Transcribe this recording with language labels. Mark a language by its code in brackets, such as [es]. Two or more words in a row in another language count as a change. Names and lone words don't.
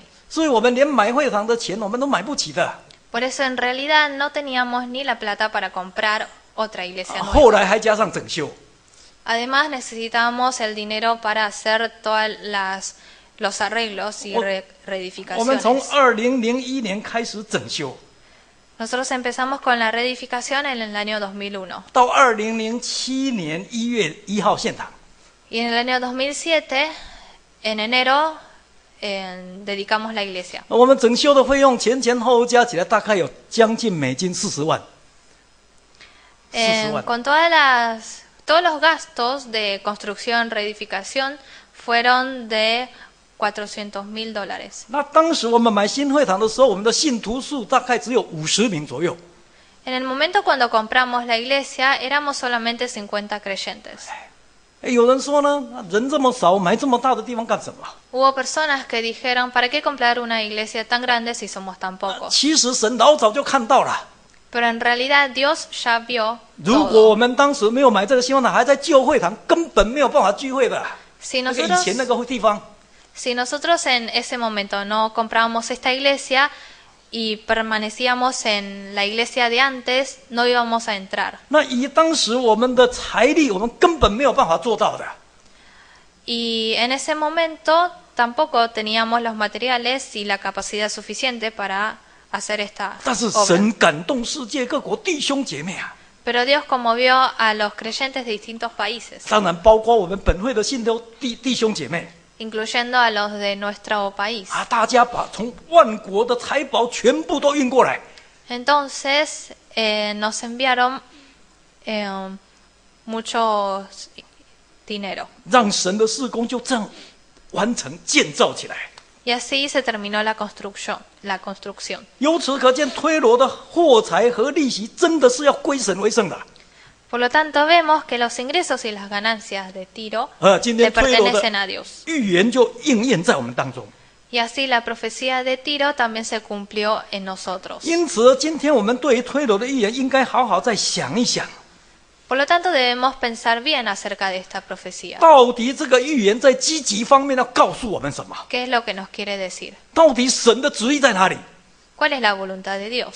[zh] 所以我们连买会堂的钱我们都买不起的。 [es] Por eso en realidad no teníamos ni la plata para comprar otra iglesia [zh] 后 [es] nueva. [zh] 来还加上整修。 [es] Además necesitábamos el dinero para hacer todos los arreglos y [zh] 我们从 [es] reedificaciones. [zh] 2001年开始整修， [es] Nosotros empezamos con la reedificación en el año 2001. [zh] 到2007年1月1号献堂。 [es] Y en el año 2007, en enero, dedicamos la iglesia. [zh] 我们整修的费用前后加起来大概有将近美金40万。40万。 [es] Con todos los gastos de construcción, reedificación, fueron de $400,000. [zh] 那当时我们买新会堂的时候，我们的信徒数大概只有50名左右。 [es] En el momento cuando compramos la iglesia, éramos solamente 50 creyentes. [zh] 有人说呢，人这么少，买这么大的地方干什么？ [es] Hubo personas que dijeron, ¿para qué comprar una iglesia tan grande si somos tan pocos? [zh] 其实神老早就看到了。 [es] Pero en realidad Dios ya vio [zh] 如果 [es] todo. [zh] 我们当时没有买这个新会堂，还在旧会堂，根本没有办法聚会的。 [es] Si [zh] 那个以 [es] nosotros, [zh] 前那个地方， [es] si nosotros en ese momento no comprábamos esta iglesia y permanecíamos en la iglesia de antes, no íbamos a entrar. [zh] 那以当时我们的财力，我们根本没有办法做到的。 [es] Y en ese momento tampoco teníamos los materiales y la capacidad suficiente para hacer esta [zh] 但是 [es] obra. [zh] 神感动世界各国弟兄姐妹啊， [es] Pero Dios conmovió a los creyentes de distintos países, [zh] 当然包括我们本会的信徒弟兄姐妹 [es] incluyendo a los de nuestro país. [zh] 啊，大家把从万国的财宝全部都运过来， [es] Entonces nos enviaron mucho dinero. [zh] 让神的事工就这样完成建造起来。 [es] Y así se terminó la construcción. [zh] 由此可见，推罗的货财和利息真的是要归神为圣的。 [es] Por lo tanto, vemos que los ingresos y las ganancias de Tiro [zh] 今 [es] le [zh] 天推罗 [es] pertenecen [zh] 的 [es] a Dios. [zh] 预言就应验在我们当中。 [es] Y así la profecía de Tiro también se cumplió en nosotros. [zh] 因此，今天我们对于推罗的预言，应该好好再想一想， [es] Por lo tanto, debemos pensar bien acerca de esta profecía. [zh] 到底这个预言在积极方面要告诉我们什么？ [es] ¿Qué es lo que nos quiere decir? [zh] 到底神的旨意在哪里？ [es] ¿Cuál es la voluntad de Dios?